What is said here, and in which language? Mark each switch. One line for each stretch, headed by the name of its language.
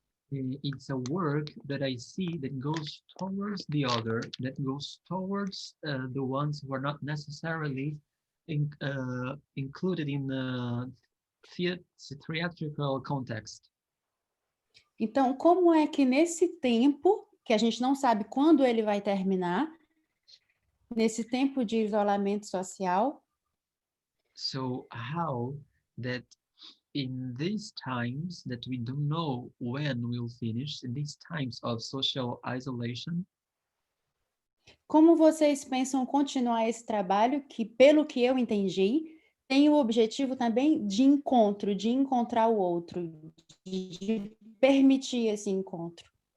English: it's a work that I see that goes towards the other, that goes towards the ones who are not necessarily included in the theatrical context.
Portuguese: Então, como é que nesse tempo, que a gente não sabe quando ele vai terminar, nesse tempo de isolamento social,
English: So how that in these times that we don't know when we'll finish, in these times of social isolation,
Portuguese: como vocês pensam continuar esse trabalho que, pelo que eu entendi, tem o objetivo também de encontro, de encontrar o outro, de permitir esse encontro?